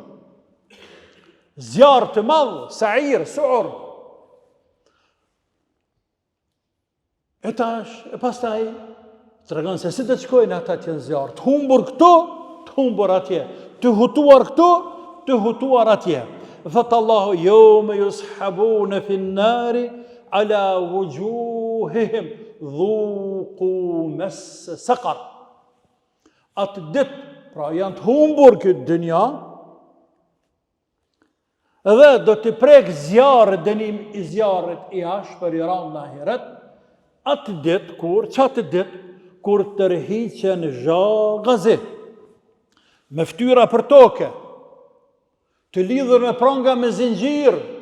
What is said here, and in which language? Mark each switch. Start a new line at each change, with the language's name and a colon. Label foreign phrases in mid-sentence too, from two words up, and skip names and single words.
Albanian: Zjarr të madh, sa'ir, su'ur. E pastaj tregon se si do të shkojnë ata që janë zjarr, të humbur këtu, të humbur atje, të hutuar këtu, të hutuar atje. Thot Allahu:
Arabic: "يوم يسحبون في النار على وجوههم ذوقوا مس سقر."
Albanian: Atë ditë, pra janë të humbur këtë dynja, Dhe do t'i prek zjarët, dënim i zjarët i ashpër i ranë në ahiret, atë ditë kur tërhiqen zhagazi, me ftyra për toke, të lidhur me pranga me zinxhir,